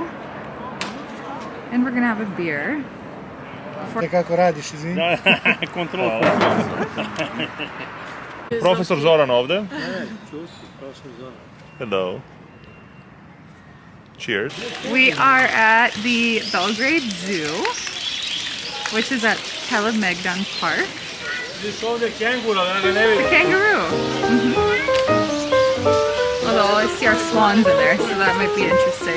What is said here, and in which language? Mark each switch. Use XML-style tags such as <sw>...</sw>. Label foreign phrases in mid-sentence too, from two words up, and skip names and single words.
<en>And we're gonna have a beer.</en> <sr>Kako radiš, izvini? Kontrol. Profesor Zoran ovdje.</sr> <en>Hello. Cheers. We are at the Belgrade Zoo, which is at Kalemegdan Park. The kangaroo. Although I see our swans in there, so that might be interesting.</en>